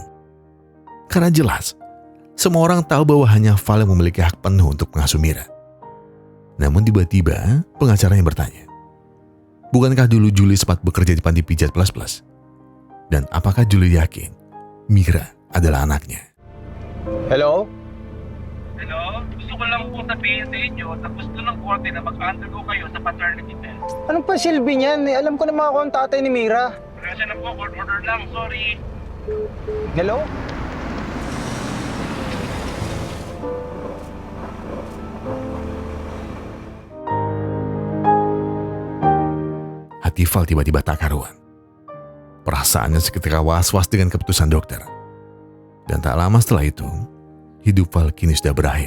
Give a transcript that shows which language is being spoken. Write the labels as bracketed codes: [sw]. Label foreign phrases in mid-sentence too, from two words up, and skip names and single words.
[id] Karena jelas, semua orang tahu bahwa hanya Val yang memiliki hak penuh untuk mengasuh Mira. Namun tiba-tiba pengacaranya bertanya, bukankah dulu Julie sempat bekerja di panti pijat plus-plus? Dan apakah Julie yakin Mira adalah anaknya? [en] Hello? Hello? [tl] Gusto ko lang po sabihin sa inyo na gusto ng korte na mag-undergo kayo sa [en] paternity test. [tl] Anong pa silbi niyan? Alam ko naman ako ang tatay ni Mira. Presya na po, [en] court order [tl] lang, sorry. [en] Hello? [id] Hati Val tiba-tiba tak karuan. Perasaannya seketika was-was dengan keputusan dokter. Dan tak lama setelah itu, hidup Val kini sudah berakhir.